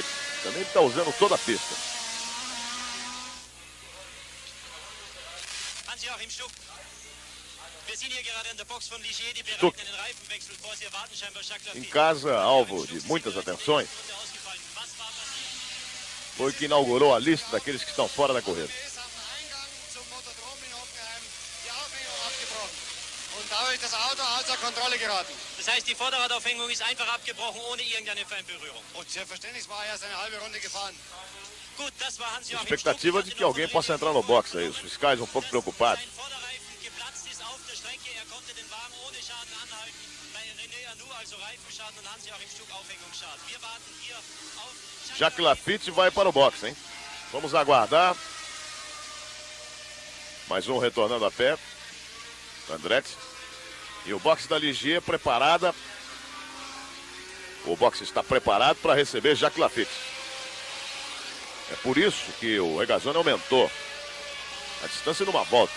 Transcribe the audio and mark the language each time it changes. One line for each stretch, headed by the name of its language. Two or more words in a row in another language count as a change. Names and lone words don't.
Portuguese: Também está usando toda a pista.
German: Hans-Joachim Stuck. Wir sind hier gerade in der Box von Ligier, die Stuck. bereiten den Reifenwechsel vor. Sie erwarten scheinbar Jacques
Portuguese: Em
German: Lafitte.
Portuguese: casa, alvo de muitas atenções, foi que inaugurou a lista daqueles que estão fora da corrida.
German: ist am Eingang zum Motodrom in Hockenheim die Aufhängung abgebrochen. Und dadurch ist das Auto außer Kontrolle geraten. Das heißt, die Vorderradaufhängung ist einfach abgebrochen, ohne irgendeine Feinberührung. Und selbstverständlich war er erst eine halbe Runde gefahren. Gut, das war Hans-Joachim
Portuguese: Expectativa de que alguém possa entrar no box aí. Os fiscais um pouco preocupados.
German: Sein Vorderreifen geplatzt ist auf der Strecke. Er konnte den Wagen ohne Schaden anhalten. Bei René Arnoux also Reifenschaden und Hans-Joachim Stuck Aufhängungsschaden. Wir warten hier auf
Portuguese: Jacques Lafitte vai para o box, hein? Vamos aguardar. Mais um retornando a pé. Andretti. E o box da Ligier preparada. O box está preparado para receber Jacques Lafitte. É por isso que o Regazzoni aumentou a distância numa volta.